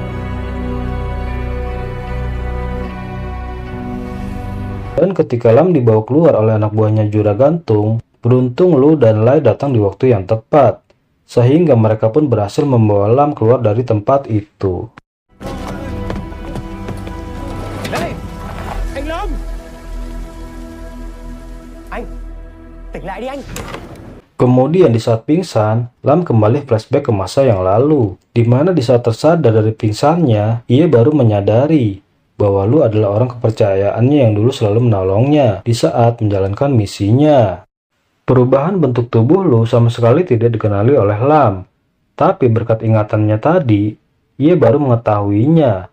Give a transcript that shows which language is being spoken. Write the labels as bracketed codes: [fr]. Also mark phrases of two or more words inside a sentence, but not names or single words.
[id] Dan ketika Lam dibawa keluar oleh anak buahnya Juragantung, beruntung Lu dan Lai datang di waktu yang tepat. Sehingga mereka pun berhasil membawa Lam keluar dari tempat itu. [vi] Đây, anh Lâm. Anh, tỉnh lại đi anh. [id] Kemudian di saat pingsan, Lam kembali flashback ke masa yang lalu, di mana di saat tersadar dari pingsannya, ia baru menyadari bahwa Lu adalah orang kepercayaannya yang dulu selalu menolongnya di saat menjalankan misinya. Perubahan bentuk tubuh Lu sama sekali tidak dikenali oleh Lam, tapi berkat ingatannya tadi, ia baru mengetahuinya.